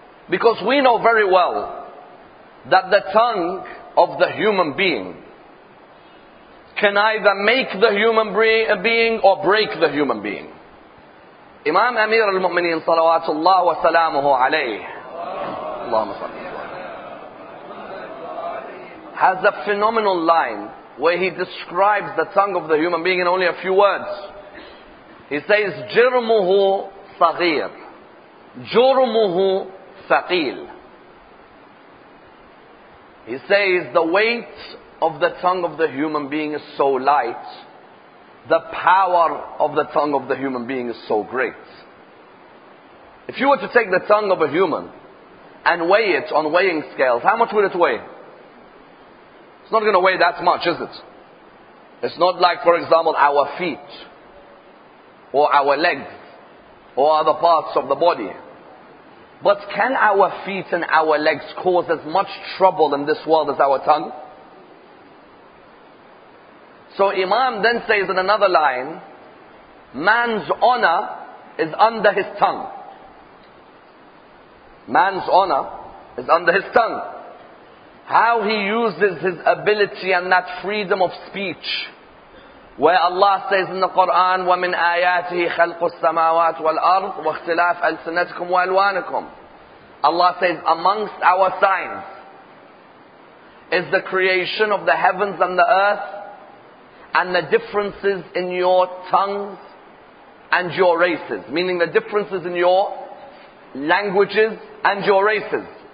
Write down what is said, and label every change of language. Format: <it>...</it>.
<en>Because we know very well that the tongue of the human being can either make the human being or break the human being. Imam Amir al-Mu'mineen salawatullah wa salamuhu alayhi has a phenomenal line where he describes the tongue of the human being in only a few words.</en> <ar>He says, جرمه صغير جرمه ثقيل.</ar> <en>He says the weight of the tongue of the human being is so light, the power of the tongue of the human being is so great. If you were to take the tongue of a human and weigh it on weighing scales, how much would it weigh? It's not going to weigh that much, is it? It's not like, for example, our feet or our legs or other parts of the body. But can our feet and our legs cause as much trouble in this world as our tongue? So Imam then says in another line, man's honor is under his tongue. Man's honor is under his tongue. How he uses his ability and that freedom of speech. Where Allah says in the Quran,</en> <ar>وَمِنْ آيَاتِهِ خَلْقُ السَّمَاوَاتِ وَالْأَرْضِ وَاخْتِلَافَ أَلْسِنَتِكُمْ وَأَلْوَانِكُمْ.</ar> <en>Allah says, amongst our signs is the creation of the heavens and the earth, and the differences in your tongues and your races. Meaning the differences in your languages and your races.</en>